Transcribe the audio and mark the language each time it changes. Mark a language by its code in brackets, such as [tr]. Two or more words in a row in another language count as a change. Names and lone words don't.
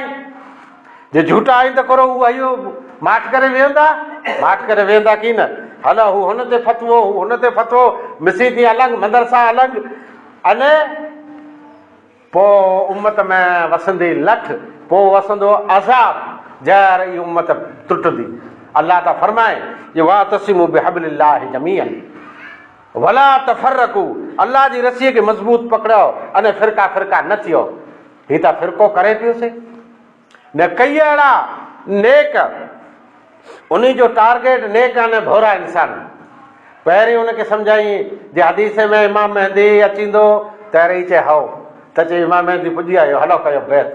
[sd] जे झूठा आई त करो उहो इहो माठ करे वेहंदा की न। हलो हू हुन ते फतवो, हू हुन ते फतवो, मसीती अलॻि, मदरसा अलॻि, अने पोइ उम्मत में वसंदी लठ, पोइ वसंदो अज़ाब, जहर ई उम्मत टुटंदी। अल्लाह त फरमाए ये [ar] واعتصموا بحبل الله جميعا ولا تفرقوا, [sd] अल्लाह जी रसीअ खे मज़बूत पकड़ियो अने फिरका फिरका न थियो। हीअ त फिरको करे पियोसीं न, कई अहिड़ा नेक, उन जो टारगेट नेक अने भोरा इंसान। पहिरीं हुनखे सम्झाई जे हदीस में इमाम महदी अचींदो, त रही चए हओ त चए इमाम महदी पुॼी आयो, हलो कयो बैत।